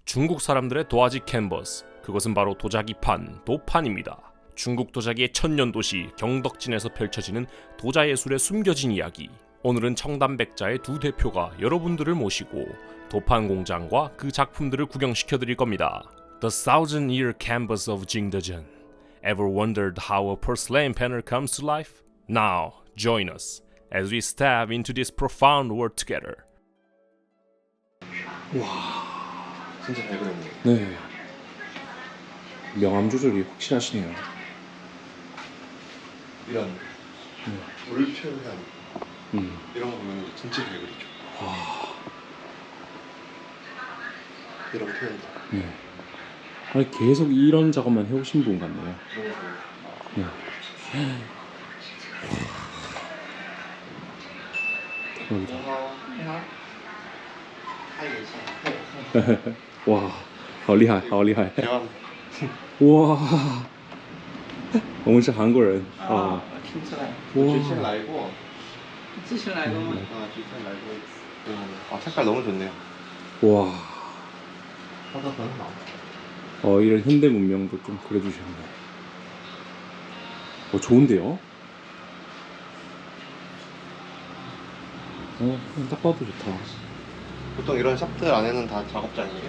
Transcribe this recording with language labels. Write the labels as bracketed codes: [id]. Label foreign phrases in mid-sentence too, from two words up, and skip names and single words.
[ko] 중국 사람들의 도화지 캔버스, 그것은 바로 도자기판, 도판입니다. 중국 도자기의 천년 도시 경덕진에서 펼쳐지는 도자 예술의 숨겨진 이야기. 오늘은 청담백자의 두 대표가 여러분들을 모시고 도판 공장과 그 작품들을 구경시켜드릴 겁니다. [en] The Thousand Year Canvas of Jingdezhen. Ever wondered how a porcelain panel comes to life? Now, join us as we step into this profound world together. [ko] 진짜 잘 그렸네요. 네. 명암 조절이 확실하시네요. 이런 물 표현 이런 거 보면 진짜 잘 그리죠. 이런 표현도 네. 아니 계속 이런 작업만 해오신 분 같네요. 너무 좋아요. 네. 대박이다. 와, [zh] 好厉害，好厉害。 [ko] 대왕 [zh] 哇，我们是韩国人啊。我听出来，哇，之前来过. 之前来过吗？之前来过. [ko] 색깔 너무 좋네요. 와, 화가 너무 이런 현대 문명도 좀 그려주셨네. 좋은데요? 딱 봐도 좋다. 보통 이런 샵들 안에는 다 작업장이에요.